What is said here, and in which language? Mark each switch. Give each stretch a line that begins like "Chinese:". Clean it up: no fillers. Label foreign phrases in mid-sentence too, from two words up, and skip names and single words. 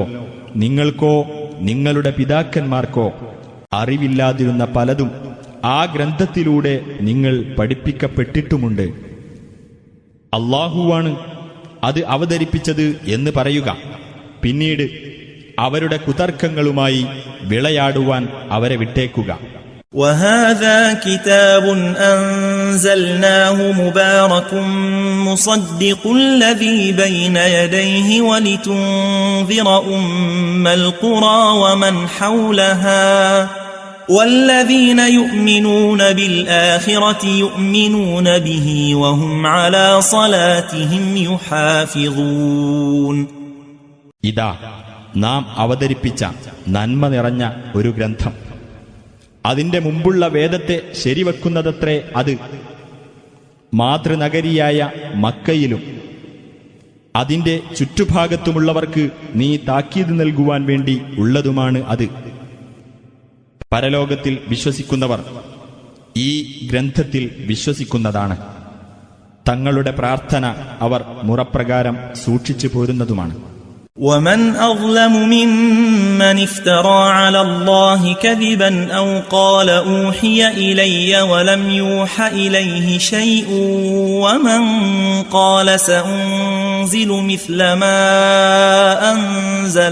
Malayalam: നിങ്ങൾക്കോ നിങ്ങളുടെ പിതാക്കന്മാർക്കോ അറിവില്ലാതിരുന്ന പലതും ആ ഗ്രന്ഥത്തിലൂടെ നിങ്ങൾ പഠിപ്പിക്കപ്പെട്ടിട്ടുമുണ്ട്. അല്ലാഹുവാണ് അത് അവതരിപ്പിച്ചത് എന്ന് പറയുക. പിന്നീട് അവരുടെ കുതർക്കങ്ങളുമായി വിളയാടുവാൻ അവരെ വിട്ടേക്കുക.
Arabic: وَهَذَا كِتَابٌ أَنزَلْنَاهُ مُبَارَكٌ مُصَدِّقُ الَّذِي بَيْنَ يَدَيْهِ وَلِتُنذِرَ أُمَّ الْقُرَى وَمَنْ حَوْلَهَا وَالَّذِينَ يُؤْمِنُونَ بِالْآخِرَةِ يُؤْمِنُونَ بِهِ وَهُمْ عَلَى صَلَاتِهِمْ يُحَافِظُونَ.
Malayalam: ഇതാ നാം അവതരിപ്പിച്ച നന്മ നിറഞ്ഞ ഒരു ഗ്രന്ഥം. അതിന്റെ മുമ്പുള്ള വേദത്തെ ശരിവെക്കുന്നതത്രേ അത്. മാതൃനഗരിയായ മക്കയിലും അതിന്റെ ചുറ്റുഭാഗത്തുമുള്ളവർക്ക് നീ താക്കീത് നൽകുവാൻ വേണ്ടി ഉള്ളതുമാണ് അത്. പരലോകത്തിൽ വിശ്വസിക്കുന്നവർ ഈ ഗ്രന്ഥത്തിൽ വിശ്വസിക്കുന്നതാണ്. തങ്ങളുടെ പ്രാർത്ഥന അവർ മുറപ്രകാരം സൂക്ഷിച്ചു പോരുന്നതുമാണ്.
Arabic: وَمَنْ أَظْلَمُ مِمَّنِ افْتَرَى عَلَى اللَّهِ كَذِبًا أَوْ قَالَ أُوحِيَ إِلَيَّ وَلَمْ يُوحَ إِلَيْهِ شَيْءٌ وَمَنْ قَالَ سَأُنْزِلُ مِثْلَ مَا أَنْزَلَ